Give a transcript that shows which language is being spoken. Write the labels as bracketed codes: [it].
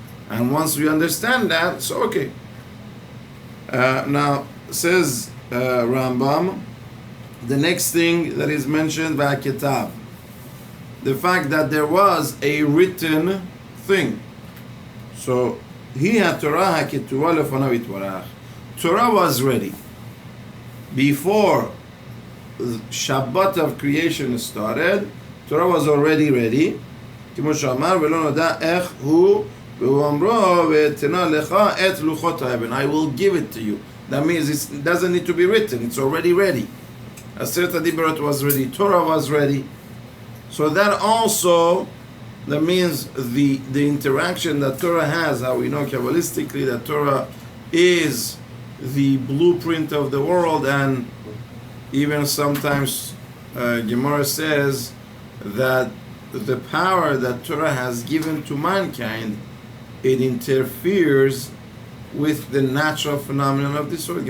[en] And once we understand that, so okay. Now, says Rambam, the next thing that is mentioned by Kitab, the fact that there was a written thing. So, he had [he] Torah HaKetuva lefanav yitbarach. [en] Torah was ready. Before the Shabbat of creation started, Torah was already ready. [he] כמו שאמר, ולא נודע איך הוא, והוא אמרו, ותנה לך את לוחות האבן. [en] I will give it to you. That means it doesn't need to be written. It's already ready. Aseret HaDibrot was ready. Torah was ready. So that means the interaction that Torah has, how we know Kabbalistically that Torah is the blueprint of the world, and even sometimes Gemara says that the power that Torah has given to mankind, it interferes with the natural phenomenon of this world.